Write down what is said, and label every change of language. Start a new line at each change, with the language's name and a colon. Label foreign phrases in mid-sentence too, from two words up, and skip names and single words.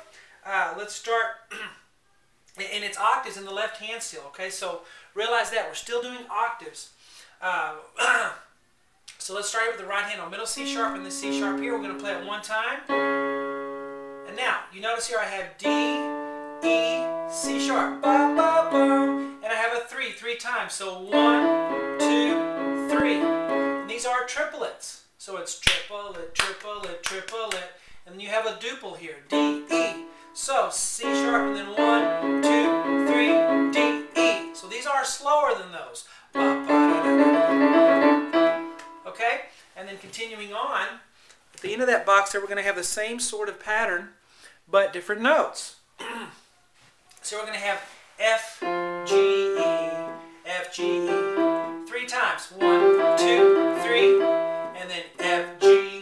English: Let's start, and it's octaves in the left hand still, okay? So realize that we're still doing octaves. So let's start with the right hand on middle C sharp and the C sharp here. We're going to play it one time. And now, you notice here I have D, E, C sharp, ba, ba, ba, and I have a three times. So 1, 2, 3. And these are triplets. So it's triplet, triplet, triplet. And then you have a duple here, D, E. So C sharp and then 1, 2, 3, D, E. So these are slower than those. Ba, ba, da, da, da, da. Okay? And then continuing on, at the end of that box there we're going to have the same sort of pattern, but different notes. So we're going to have F, G, E, F, G, E. 3 times. 1, 2, 3, and then F, G.